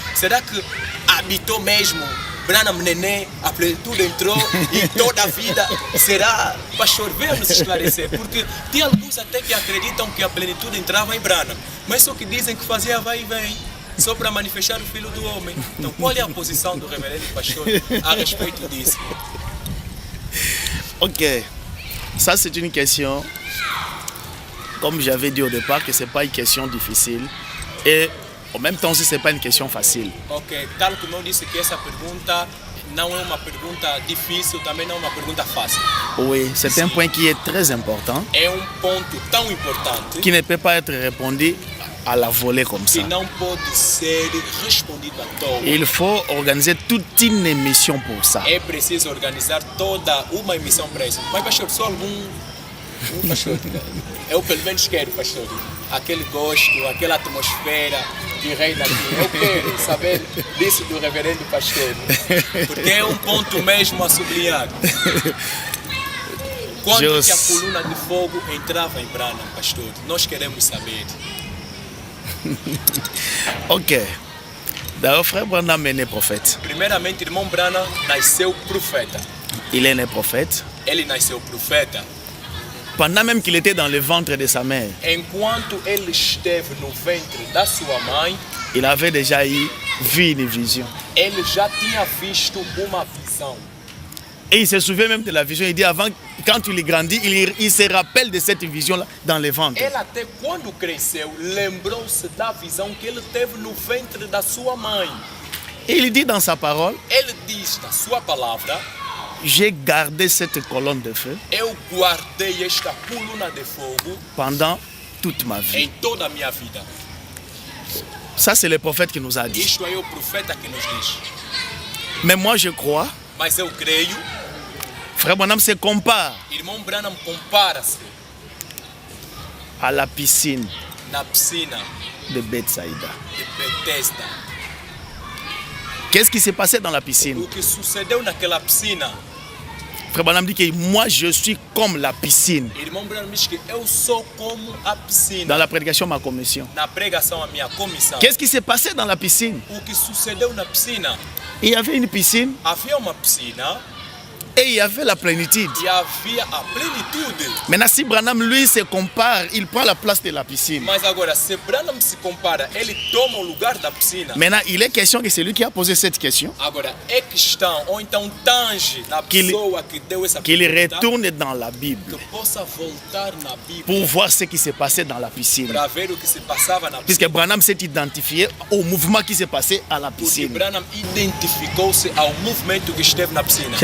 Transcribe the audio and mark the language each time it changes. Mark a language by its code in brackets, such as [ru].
[pt] Será que habitou mesmo Branham Neném, a plenitude entrou e toda a vida será? Pastor, venha nos esclarecer, porque tem alguns até que acreditam que a plenitude entrava em Branham, mas só que dizem que fazia vai e vem, só para manifestar o Filho do Homem. Então, qual é a posição do reverendo pastor a respeito disso? [fr] Ok, ça c'est une question, comme j'avais dit au départ, que ce n'est pas une question difficile et en même temps, ce n'est pas une question facile. [pt] Ok, tal como eu disse que essa pergunta não é uma pergunta difícil, também não é uma pergunta fácil. [fr] Oui, c'est un point qui est très important, [pt] É ponto tão importante [fr] qui ne peut pas être répondu à la volée comme ça. [pt] que não pode ser respondido à toa. [fr] Il faut organiser toute une émission pour ça. [pt] É preciso organizar toda uma emissão para isso. Mas, pastor, só pastor, eu pelo menos quero, pastor, aquele gosto, aquela atmosfera que reina aqui. Eu quero saber disso do reverendo pastor, porque é ponto mesmo a sublinhar. Quando que a coluna de fogo entrava em Branham, pastor? Nós queremos saber. Ok. [fr] D'ailleurs, frère Branham est né prophète. [pt] Primeiramente, irmão Branham nasceu profeta. [fr] Il est né prophète. [pt] Ele nasceu profeta. [fr] Pendant même qu'il était dans le ventre de sa mère, [pt] Enquanto ele esteve no ventre da sua mãe, [fr] il avait déjà vu une vision. [pt] ele já tinha visto uma visão. [fr] Et il se souvient même de la vision. Il dit avant, quand il grandit, il se rappelle de cette vision-là dans le ventre. [pt] Ele até quando cresceu, lembrou-se da visão que ele teve no ventre da sua mãe. [fr] Et il dit dans sa parole, [pt] Ele diz na sua palavra: [fr] j'ai gardé cette colonne de feu [pt] eu guardei esta coluna de fogo [fr] pendant toute ma vie. [pt] em toda a minha vida. [fr] Ça, c'est le prophète qui nous a dit. [pt] Isto é o profeta que nos diz. [fr] Mais moi, je crois, [pt] Mas eu creio, [fr] frère Branham se compare [pt] irmão Branham compara-se [fr] à la piscine [pt] na piscina [fr] de Bethsaïda. [pt] de Bethesda. [fr] Qu'est-ce qui s'est passé dans la piscine? [pt] O que sucedeu naquela piscina? [fr] Frère Branham dit que moi, je suis comme la piscine. [pt] Irmão Branham diz que eu sou como a piscina. [fr] Dans la prédication, ma commission. [pt] Na pregação, a minha comissão. [fr] Qu'est-ce qui s'est passé dans la piscine? [pt] O que sucedeu na piscina? [fr] Il y avait une piscine [pt] Havia uma piscina [fr] Et il y avait la plénitude. [pt] e havia a plenitude. [fr] Maintenant, si Branham, lui, se compare, il prend la place de la piscine. [pt] Mas agora, se Branham se compara, ele toma o lugar da piscina. [fr] Maintenant, il est question que c'est lui qui a posé cette question, [pt] Agora, é questão, ou então tange na Que ele- pessoa que deu essa [fr] qu'il [pt] pergunta, [fr] retourne dans la Bible [pt] que possa voltar na Bíblia [fr] pour voir ce qui s'est passé dans la piscine. [pt] para ver o que se passava na piscina. [fr] Puisque Branham s'est identifié au mouvement qui s'est passé à la [pt] Porque [fr] piscine. [pt] Branham identificou-se ao movimento que esteve na piscina.